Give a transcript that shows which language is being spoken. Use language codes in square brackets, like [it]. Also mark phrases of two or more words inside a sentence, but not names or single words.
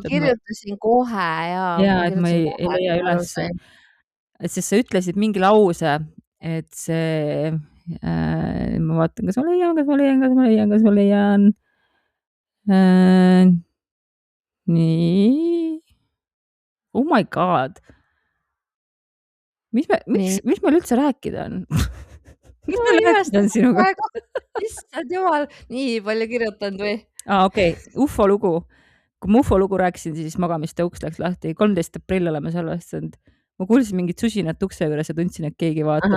[et] Ma kirjutasin kohe ja et ma ei leia üles. Et siis sa ütlesid mingi lause, et see, ma vaatan, kas ma leian. Nii. [en] Oh my god. [et] Mis meil üldse rääkida on? Mis meil rääkida on sinuga? Issand jumal, nii palju kirjutanud või? Okei, UFO lugu. Kui ma UFO lugu rääkisin, siis magamiste uks läks lahti. 13. aprill oleme salvestanud. Ma kuulsin mingit susinat ukse juures ja tundsin, et keegi vaatab.